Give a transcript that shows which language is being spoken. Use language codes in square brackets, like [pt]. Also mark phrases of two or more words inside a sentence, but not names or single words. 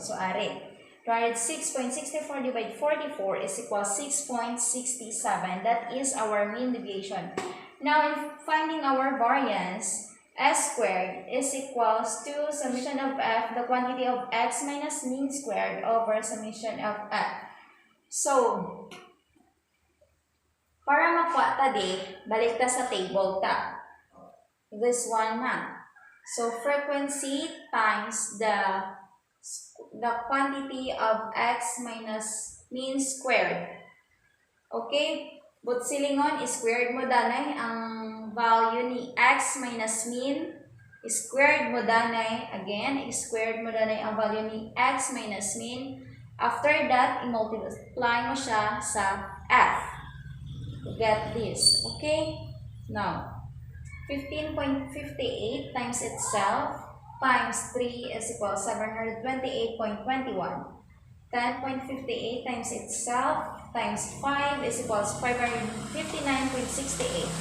[en] So, are 206.64 divided 44 is equal 6.67. That is our mean deviation. Now, in finding our variance, s squared is equals to summation of f, the quantity of x minus mean squared over summation of f. So, [hil] para makuha ta balik ta sa table ta. [en] This one na. So, frequency times the quantity of x minus mean squared. [hil] Okay? But silingon, squared mo danay ang value ni [en] x minus mean. [hil] Squared mo danay, again, squared mo danay ang value ni [en] x minus mean. [hil] After that, i-multiply mo siya sa f. [en] To get this. Okay? Now, 15.58 times itself times 3 is equal to 728.21. 10.58 times itself times 5 is equal to 559.68.